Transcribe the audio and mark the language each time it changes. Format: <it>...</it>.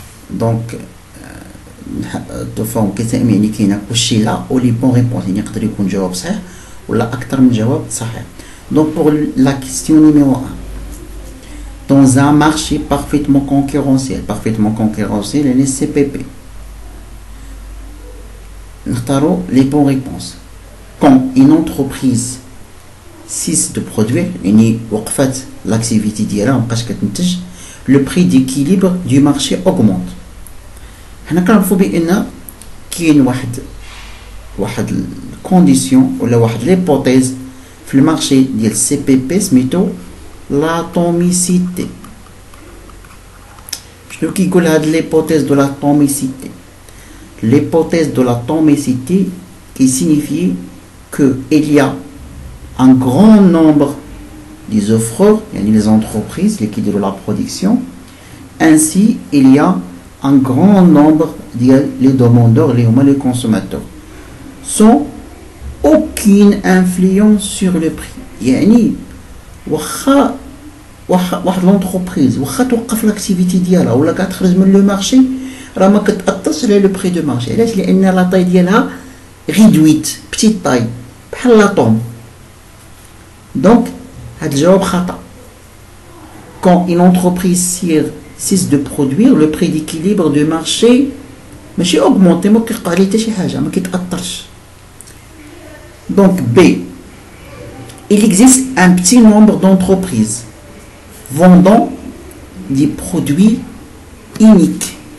<ar>دونك دو فورم كي سي ام يعني كاينه كلشي لا او لي بون ريبونس، يعني يقدر يكون جواب صحيح ولا اكثر من جواب صحيح. دونك بور لا كيستيون نيميرو 1،</ar> <fr>dans un marché parfaitement concurrentiel</fr> <ar>يعني سي بي بي، نختاروا لي بون ريبونس.</ar> <fr>quand une entreprise cesse de produire</fr> <ar>يعني وقفت لاكتيفيتي ديالها مابقاش كتنتج،</ar> <fr>le prix d'équilibre du marché augmente.</fr> <ar>حنا كنعرفوا بان كاين واحد الكونديسيون ولا واحد ليبوتيز في المارشي ديال سي بي بي سميتو لاتوميسيتي. شنو كيقول هاد ليبوتيز دو لاتوميسيتي؟</ar> <fr>l'hypothèse de l'atomicité qui signifie que il y a un grand nombre des offreurs, les entreprises qui de la production, ainsi il y a un grand nombre de demandeurs, les consommateurs, sans aucune influence sur le prix.</fr> <ar>يعني واحد l'entreprise واخا توقف لاكتيفيتي ديالها ولا كتخرج من لو مارشي راه ما كتاثرش على لو بري دو مارشي. علاش؟ لان لا طاي ديالها ريدويت بتيت طاي بحال لاطوم. دونك هاد الجواب خطأ.</ar> <fr>quand une entreprise cesse de produire, le prix d'équilibre du marché</fr> <ar>ماشي</ar> <fr>augmenté،</fr> <ar>ما كيوقع عليه حتى شي حاجه، ما كيتاثرش. donc B،</ar> <fr>il existe un petit nombre d'entreprises vendant des produits uniques.</fr>